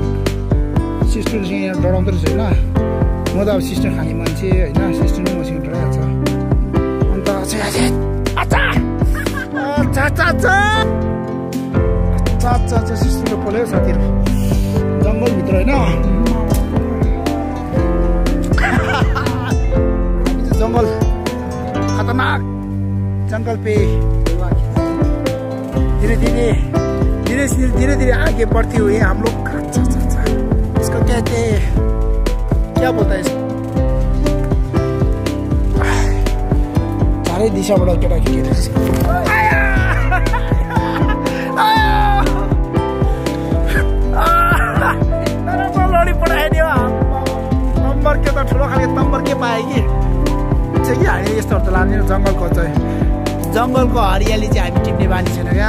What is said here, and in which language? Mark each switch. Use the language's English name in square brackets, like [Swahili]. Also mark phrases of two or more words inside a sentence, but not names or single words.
[Nepali] सिस्टुले चाहिँ यहाँ डराउँदो रहेछ होइन। म त अब सिस्टर खाने मान्छे होइन, सिस्टर नै मसँग डराइहाल्छ। अन्त सिस्टरले पोल्यो साथीहरू जङ्गलभित्र होइन। [Hindi] जंगल खतरनाक जंगल पे धीरे धीरे आगे बढ़ती हुई हम लोग। इसको कहते क्या बोलता है इसको? [Nepali] चारै दिशाबाट केटाकेटी लडी पठाइदियो। तम्बर्के त ठुलो खालको तम्बर्के पाए कि हामी यस्तोहरू त लाने जङ्गलको चाहिँ जङ्गलको हरियाली चाहिँ हामी टिप्ने बानी छैन क्या।